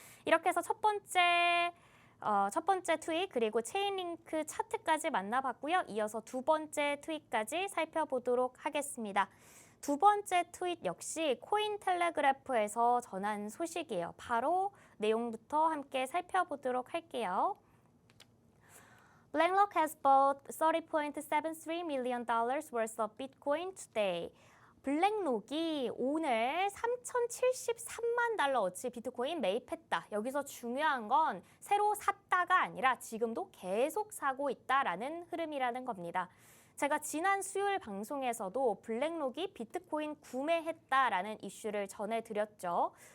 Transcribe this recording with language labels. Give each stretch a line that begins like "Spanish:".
Korean: 이렇게 해서 첫 번째 트윗 그리고 체인링크 차트까지 만나봤고요. 이어서 두 번째 트윗까지 살펴보도록 하겠습니다. 두 번째 트윗 역시 코인텔레그래프에서 전한 소식이에요. 바로 내용부터 함께 살펴보도록 할게요.
English: BlackRock has bought $30.73 million worth of Bitcoin today.
Korean: 블랙록이 오늘 3,073만 달러어치 비트코인 매입했다. 여기서 중요한 건 새로 샀다가 아니라 지금도 계속 사고 있다라는 흐름이라는 겁니다. 제가 지난 수요일 방송에서도 블랙록이 비트코인 구매했다라는 이슈를 전해드렸죠.